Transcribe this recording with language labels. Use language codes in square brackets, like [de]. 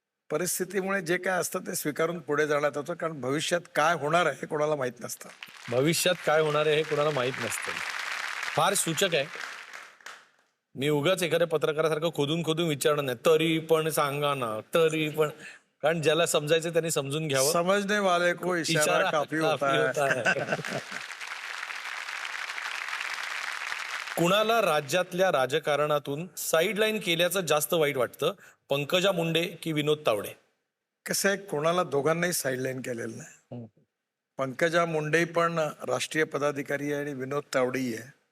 [mr] परिस्थितीमुळे जे काय असतं ते स्वीकारून पुढे जाण्यात होतं, कारण भविष्यात काय होणार आहे हे कोणाला माहित नसतं. भविष्यात काय होणार आहे हे कोणाला माहित नसतं. फार सूचक आहे. मी उगाच एखाद्या पत्रकारासारखं खोदून खोदून विचारणार नाही, तरी पण सांगा ना, तरी पण, कारण ज्याला समजायचं त्यांनी समजून घ्यावं. [hi] समजणे वाले को इशारा काफी होता है. [mr] कुणाला राज्यातल्या राजकारणातून साईडलाईन केल्याचं जास्त वाईट वाटतं, पंकजा मुंडे की विनोद तावडे? कसं आहे, कोणाला दोघांनाही साईडलाईन केलेलं नाही. पंकजा मुंडे पण राष्ट्रीय पदाधिकारी आहे आणि विनोद तावडेही आहे.